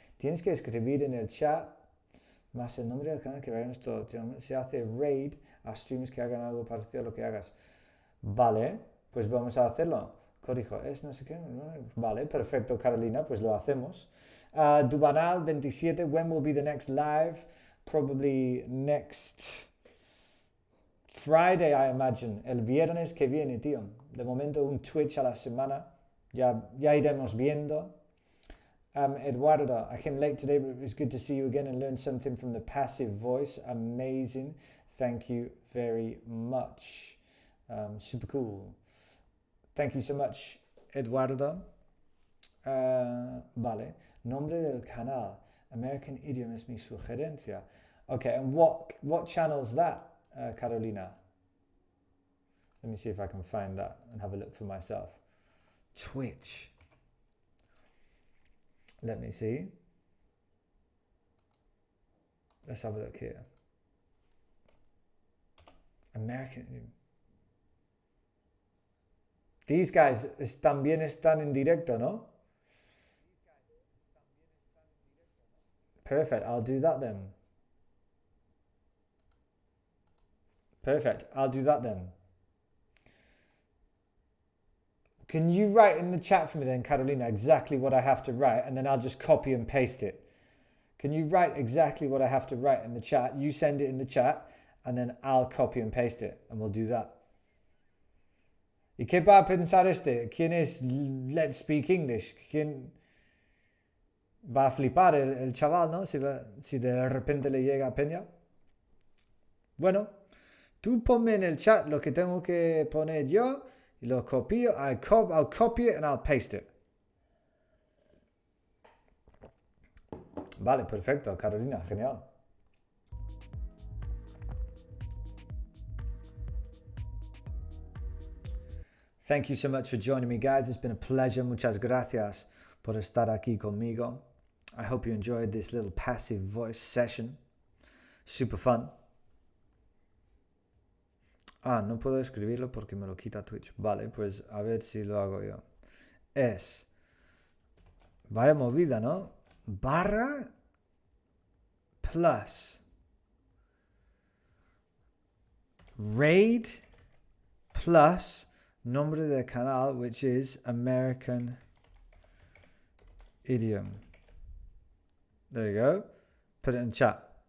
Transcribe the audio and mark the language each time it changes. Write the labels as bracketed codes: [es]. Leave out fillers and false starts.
[es] Tienes que escribir en el chat más el nombre del canal que vayamos todo. Se hace raid a streams que hagan algo parecido a lo que hagas. Vale, pues vamos a hacerlo. Corrijo, es no sé qué. Vale, perfecto, Carolina, pues lo hacemos. [en] Dubanal 27, when will be the next live? Probably next Friday, I imagine. [es] El viernes que viene, tío. De momento un Twitch a la semana. Ya iremos viendo. [en] Eduardo, I came late today, but it was good to see you again and learn something from the passive voice. Amazing. Thank you very much. Super cool. Thank you so much, Eduardo. Vale. [es] Nombre del canal. American Idiom es mi sugerencia. [en] Okay, and what channel is that, Carolina? Let me see if I can find that and have a look for myself. Twitch. Let me see. Let's have a look here. American Idiom. These guys [es] también están en directo, ¿no? [en] Perfect, I'll do that then. Perfect, I'll do that then. Can you write in the chat for me then, Carolina, exactly what I have to write, and then I'll just copy and paste it. Can you write exactly what I have to write in the chat? You send it in the chat, and then I'll copy and paste it, and we'll do that. [es] ¿Y qué va a pensar este? ¿Quién es Let's Speak English? ¿Quién va a flipar el chaval, no? Si de repente le llega a Peña. Bueno, tú ponme en el chat lo que tengo que poner yo y lo copio. [en] I'll copy it and I'll paste it. [es] Vale, perfecto, Carolina, genial. [en] Thank you so much for joining me, guys. It's been a pleasure. [es] Muchas gracias por estar aquí conmigo. [en] I hope you enjoyed this little passive voice session. Super fun. [es] No puedo escribirlo porque me lo quita Twitch. Vale, pues a ver si lo hago yo. Vaya movida, ¿no? Barra plus raid plus nombre del canal, [en] which is American Idiom. There you go. Put it in chat.